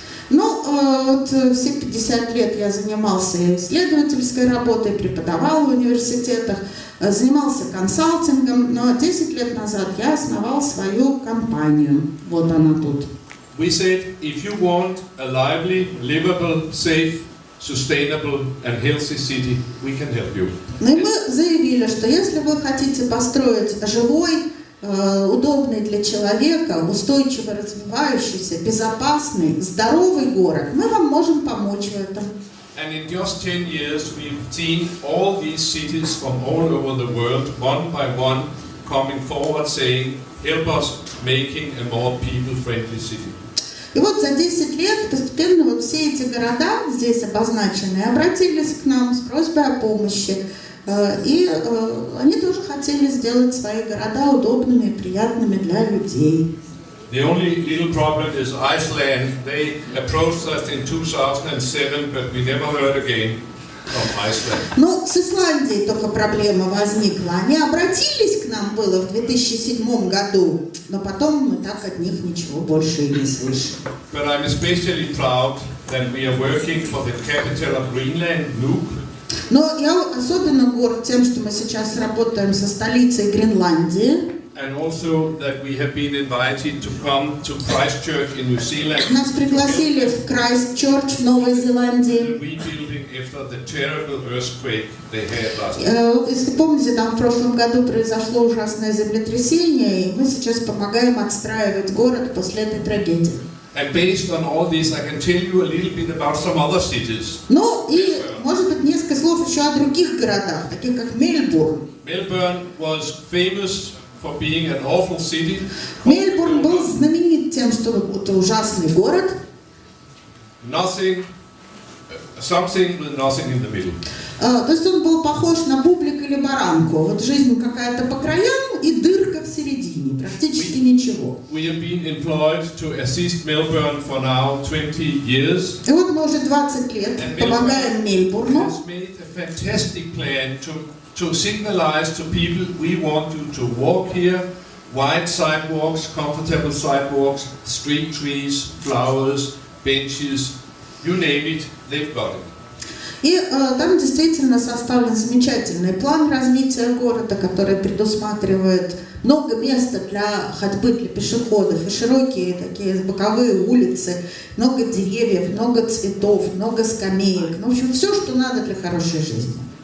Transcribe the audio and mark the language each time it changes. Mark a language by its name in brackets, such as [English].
[Russian] Ну, вот все 50 лет я занимался исследовательской работой, преподавал в университетах, занимался консалтингом, но 10 лет назад я основал свою компанию. Вот она тут. [English] We said, if you want a lively, livable, safe, sustainable and healthy city, we can help you. [Russian] Ну и мы заявили, что если вы хотите построить живой, удобный для человека, устойчиво развивающийся, безопасный, здоровый город, мы вам можем помочь в этом. [English] And in just 10 years, we've seen all these cities from all over the world, one by one, coming forward saying, help us making a more people-friendly city. [Russian] И вот за 10 лет постепенно вот все эти города, здесь обозначенные, обратились к нам с просьбой о помощи. И они тоже хотели сделать свои города удобными и приятными для людей. [English] The only little problem is Iceland. They approached us in 2007, but we never heard again from Iceland. [Russian] Ну, с Исландией только проблема возникла. Они обратились к нам было в 2007 году, но потом мы так от них ничего больше и не слышали. [English] But I'm especially proud that we are working for the capital of Greenland, Nuuk. [Russian] Но я особенно горд тем, что мы сейчас работаем со столицей Гренландии. [English] And also that we have been invited to come to Christchurch in New Zealand. [Russian] Нас пригласили в Крайстчерч, Новой Зеландии. [English] Rebuilding after the terrible earthquake they had last year. [Russian] Если помните, там в прошлом году произошло ужасное землетрясение, и мы сейчас помогаем отстраивать город после этой трагедии. [English] And based on all this, I can tell you a little bit about some other cities. [Russian] Ну и, может быть, несколько слов еще о других городах, таких как Мельбурн. [English] Melbourne was famous for being an awful city. [Russian] Мельбурн был знаменит тем, что это ужасный город. [English] Something with nothing in the middle. [Russian] То есть он был похож на бублик или баранку. Вот жизнь какая-то по краям и дырка в середине, практически ничего. [English] We have been employed to assist Melbourne for now 20 years. [Russian] И вот мы уже 20 лет помогаем Мельбурну. [English] Has made a fantastic plan to signalize to people we want you to walk here, wide sidewalks, comfortable sidewalks, street trees, flowers, benches, you name it, they've got it. [Russian] И там действительно составлен замечательный план развития города, который предусматривает много места для ходьбы для пешеходов, и широкие такие боковые улицы, много деревьев, много цветов, много скамеек. Ну, в общем, все, что надо для хорошей жизни.